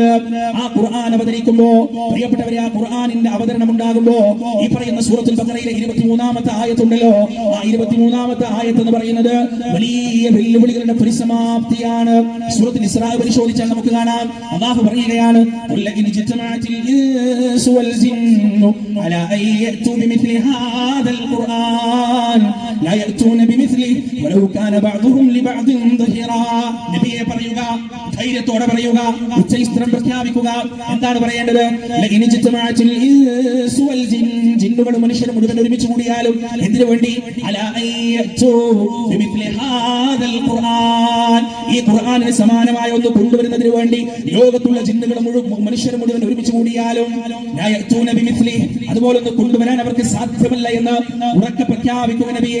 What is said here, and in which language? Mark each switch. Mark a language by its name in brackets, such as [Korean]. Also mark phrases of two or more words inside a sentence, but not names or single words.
[Malayalam] ആ ഖുർആൻ അവതരിക്കുമ്പോ പ്രിയപ്പെട്ടവരെ, ആ ഖുർആനിന്റെ അവതരണം ഉണ്ടാകുമ്പോ ഈ പറയുന്ന സൂറത്തുൽ ബഖറയിലെ 23-ാമത്തെ ആയത്തുണ്ടല്ലോ, ആ 23-ാമത്തെ ആയത്ത് എന്ന് പറയുന്നത് വലിയ വെല്ലുവിളികളുടെ പരിസമാപ്തിയാണ്. സൂറത്തുൽ ഇസ്രാ പരിശോധിച്ചാൽ നമുക്ക് കാണാം, അല്ലാഹു പറയുകയാണ്, [Arabic] على أن يأتوا بمثل هذا القرآن لا يأتون بمثله ولو كان بعضهم لبعض ظهيرا. [Malayalam] നബിയെ പറയുക, ധൈര്യത്തോടെ പറയുക, ഉച്ചൈസ്ത്രം പ്രഖ്യാപിക്കുക. എന്താണ് പറയേണ്ടത്? ജിന്നുകളും മനുഷ്യരും മുഴുവൻ ഒരുമിച്ച് കൂടിയാലും എന്തിനു വേണ്ടി? ഈ ഖുർആനിന് സമാനമായ ഒന്ന് കൊണ്ടുവരുന്നതിന് വേണ്ടി ലോകത്തുള്ള ജിന്നുകളും മനുഷ്യരും മുഴുവൻ ഒരുമിച്ച് കൂടിയാലും അതുപോലെ ഒന്ന് കൊണ്ടുവരാൻ അവർക്ക് സാധ്യമല്ല എന്ന് ഉറക്കെ പ്രഖ്യാപിക്കുക നബിയെ.